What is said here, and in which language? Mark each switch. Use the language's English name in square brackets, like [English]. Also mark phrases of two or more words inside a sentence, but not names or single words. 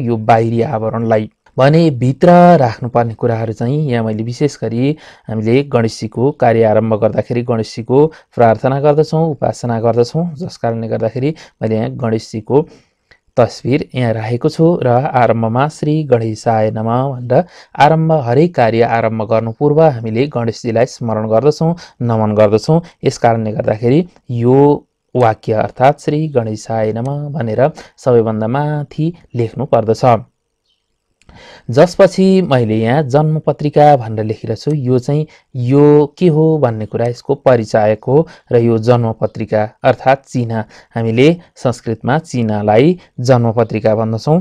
[Nepali] यो बाहिरी आवरणलाई भने भित्र राख्नुपर्ने कुराहरू चाहिँ यहाँ मैले विशेष गरी हामीले गणेशजीको कार्य आरम्भ गर्दाखेरि गणेशजीको प्रार्थना गर्दछौँ, उपासना गर्दछौँ, जस कारणले गर्दाखेरि मैले यहाँ गणेशजीको तस्बिर यहाँ राखेको छु र आरम्भमा [Sanskrit] श्री गणेशाय नमः [Nepali] भनेर आरम्भ हरेक कार्य आरम्भ गर्नु पूर्व हामीले गणेशजीलाई स्मरण गर्दछौँ, नमन गर्दछौँ। यस कारणले गर्दाखेरि यो वाक्य अर्थात् [Sanskrit] श्री गणेशाय नमः [Nepali] भनेर सबैभन्दा माथि लेख्नु पर्दछ। जसपछि मैले यहाँ जन्मपत्रिका भनेर लेखेर छु, यो चाहिँ यो के हो भन्ने कुरा यसको परिचायक हो र यो जन्मपत्रिका अर्थात् चिना, हामीले संस्कृतमा चिनालाई जन्मपत्रिका भन्दछौँ।